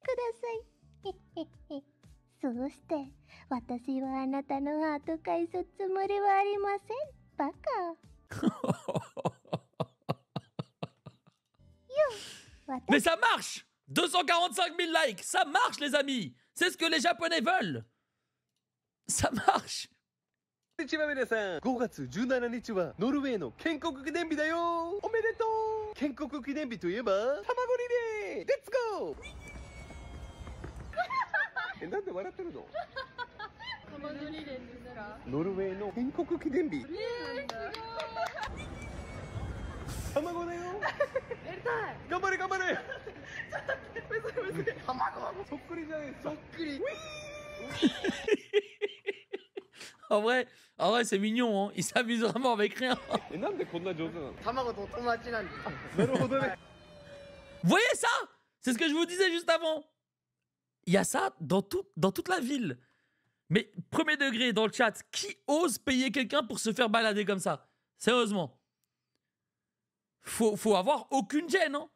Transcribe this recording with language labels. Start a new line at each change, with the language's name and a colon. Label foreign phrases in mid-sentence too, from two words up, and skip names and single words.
French: Mais ça marche! 245 000 likes, ça marche, les amis! C'est ce que les Japonais veulent! Ça marche!
Japanese: 日は皆さん、5月17日はノルウェーの建国記念日だよ。おめでとう。建国記念日といえば卵リレー。レッツゴー。なんで笑ってるの？卵リレーですか？ノルウェーの建国記念日。卵だよ。やりたい。頑張れ頑張れ。卵そっくりじゃないですか。そっくり。
French: En vrai, c'est mignon, hein. Il s'amuse vraiment avec rien. なんでこんな上手なの？卵と友達なんです。なるほどね。 Vous voyez ça? C'est ce que je vous disais juste avant. Il y a ça dans toute la ville. Mais premier degré dans le chat, qui ose payer quelqu'un pour se faire balader comme ça? Sérieusement. Faut avoir aucune gêne, hein.